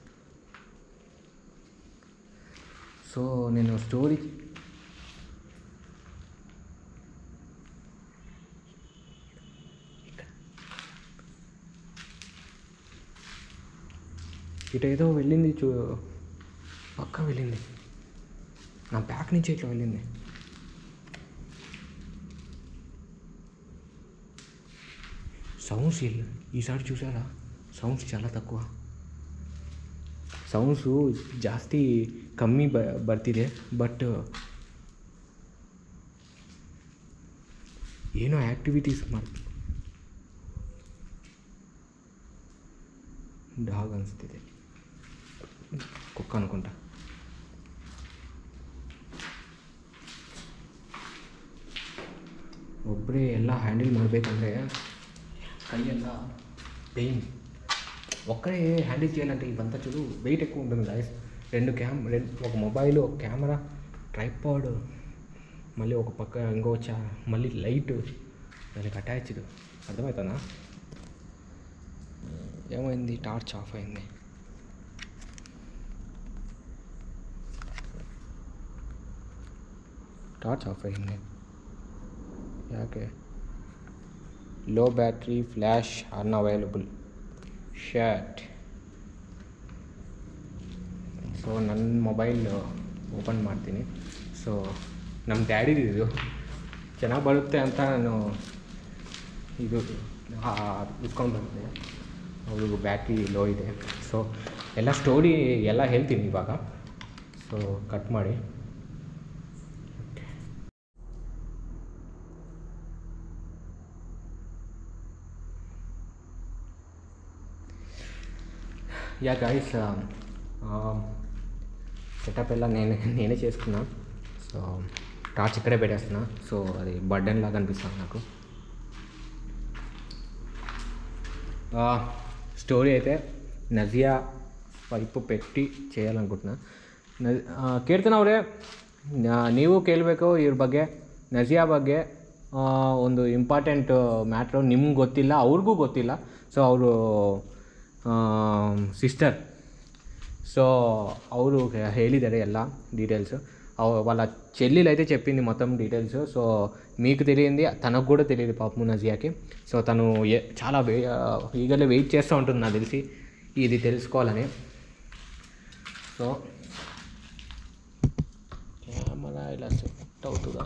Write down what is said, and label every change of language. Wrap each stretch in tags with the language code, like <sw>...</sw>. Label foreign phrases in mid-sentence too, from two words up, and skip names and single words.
<te>సో నేను స్టోరీ ఇటు ఏదో వెళ్ళింది, పక్క వెళ్ళింది. నా బ్యాక్ నుంచి ఇట్లా వెళ్ళింది. సౌండ్స్ ఈసారి చూసారా? సౌండ్స్ చాలా తక్కువ.</te> <kn>ಸೌಂಡ್ಸು ಜಾಸ್ತಿ ಕಮ್ಮಿ ಬರ್ತಿದೆ. ಬಟ್ ಏನೋ ಆ್ಯಕ್ಟಿವಿಟೀಸ್ ಮಾಡ್ತೀವಿ. ಡಾಗ್ ಅನಿಸ್ತಿದೆ, ಕುಕ್ಕ ಅನ್ಕೊಂಡ. ಒಬ್ಬರೇ ಎಲ್ಲ ಹ್ಯಾಂಡಲ್ ಮಾಡಬೇಕಂದ್ರೆ కయ్యల్ల పెయిన్.</kn> <te>ఒక్కరే హ్యాండిల్ చేయాలంటే ఇవంతా చూడు వెయిట్ ఎక్కువ ఉంటుంది గాయస్. ఒక మొబైల్, ఒక కెమెరా, ట్రైపాడ్, మళ్ళీ ఒక పక్క ఇంకో మళ్ళీ లైట్ దానికి అటాచ్డ్. అర్థమవుతుందా? ఏమైంది?</te> <en>torch off</en> <te>అయింది.</te> <en>torch off</en> <te>అయింది యాకే.</te> <en>low battery flash unavailable shot.</en> <kn>ಸೊ ನನ್ನ ಮೊಬೈಲ್ ಓಪನ್ ಮಾಡ್ತೀನಿ. ಸೊ ನಮ್ಮ ಡ್ಯಾಡಿದು ಇದು ಚೆನ್ನಾಗಿ ಬರುತ್ತೆ ಅಂತ ನಾನು ಇದು ಇಸ್ಕೊಂಡು ಬಂದೆ. ಅವ್ರಿಗೂ ಬ್ಯಾಟ್ರಿ ಲೋ ಇದೆ. ಸೊ ಎಲ್ಲ ಸ್ಟೋರಿ ಎಲ್ಲ ಹೇಳ್ತೀನಿ ಇವಾಗ. ಸೊ ಕಟ್ ಮಾಡಿ.</kn> <en>ya guys,</en> <te>సెటప్ ఎలా నేనే చేసుకున్నా. సో టార్చ్ ఇక్కడే పెట్టేస్తున్నా. సో అది బర్డెన్ లాగా అనిపిస్తుంది నాకు. స్టోరీ అయితే ನಜಿಯಾ ಪೈಪು ಪೆಟ್ಟಿ చేయాలనుకుంటున్నా.</te> <kn>ಕೀರ್ತನ ಅವರೇ, ನೀವು ಕೇಳಬೇಕು ಇವ್ರ ಬಗ್ಗೆ, ನಜಿಯಾ ಬಗ್ಗೆ ಒಂದು</kn> <en>important matter</en> <kn>ನಿಮ್ಗೆ ಗೊತ್ತಿಲ್ಲ, ಅವ್ರಿಗೂ ಗೊತ್ತಿಲ್ಲ. ಸೊ ಅವರು సిస్టర్. సో ಅವರು ಹೇಳಿದ್ದಾರೆ ಎಲ್ಲ డీటెయిల్స్.</kn> <te>వాళ్ళ చెల్లెలు అయితే చెప్పింది మొత్తం డీటెయిల్స్. సో మీకు తెలియంది తనకు కూడా తెలియదు పాపము నజియాకి. సో తను చాలా</te> <en>eagerly wait</en> <te>చేస్తూ ఉంటుంది నాకు తెలిసి ఇది తెలుసుకోవాలని. సో కెమెరా ఇలా సెట్ అవుతుందా?</te>